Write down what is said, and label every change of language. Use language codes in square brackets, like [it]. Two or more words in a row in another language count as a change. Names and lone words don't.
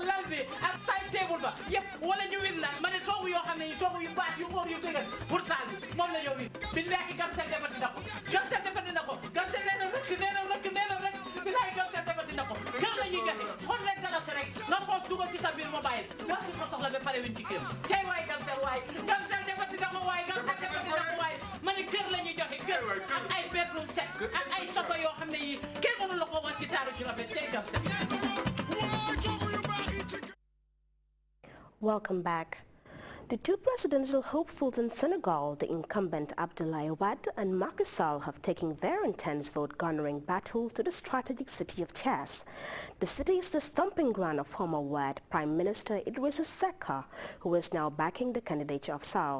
[wo] bi ak [en] side table [wo] ba yëpp wala ñu win nag ma ne toogu yoo xam ne yi toogu yu baax yu óor yu dëgër pour saal bi moom la ñoo win billahi Gamcel defati na ko Gamcel defati na ko Gamcel nee na rek billahi Gamcel defati na ko kër la ñuy joxe xool rek dara si rek nga xoos dugal ci sa biir mobile wax ci ko soxla ba pare win ci kër tey waay Gamcel defati na ko waay Gamcel defati na ko waay ma ne kër la ñuy joxe kër ak ay [en] bedroom set [wo] ak ay sofa yoo xam ne yi kenn mënu la ko wax ci taaru ci rafet tey Gamcel. [en] Welcome back. The two presidential hopefuls in Senegal, the incumbent Abdoulaye Wade and Macky Sall, have taken their intense vote-garnering battle to the strategic city of Thiès. The city is the stomping ground of former Wade Prime Minister Idrissa Seck, who is now backing the candidature of Sall.